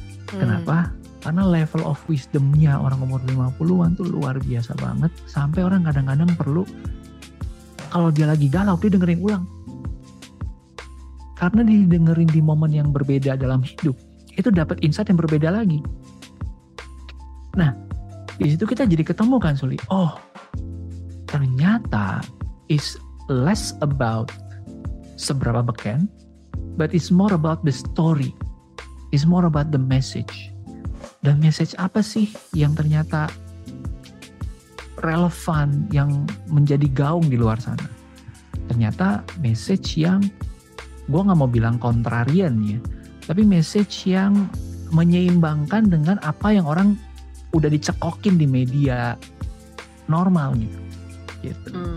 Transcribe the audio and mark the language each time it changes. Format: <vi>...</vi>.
<id>Kenapa? Karena</id> <en>level of wisdomnya</en> <id>orang umur 50-an tuh luar biasa banget. Sampai orang kadang-kadang perlu, kalau dia lagi galau, dia dengerin ulang. Karena didengerin di momen yang berbeda dalam hidup, itu dapat insight yang berbeda lagi. Nah, di situ kita jadi ketemu kan Suli.</id> <en>Oh,</en> <id>ternyata</id> <en>is less about</en> <id>seberapa beken,</id> <en>but it's more about the story. It's more about the message.</en> <id>Dan message apa sih yang ternyata relevan, yang menjadi gaung di luar sana? Ternyata message yang, gue gak mau bilang kontrarian ya, tapi message yang menyeimbangkan dengan apa yang orang udah dicekokin di media normal gitu.</id>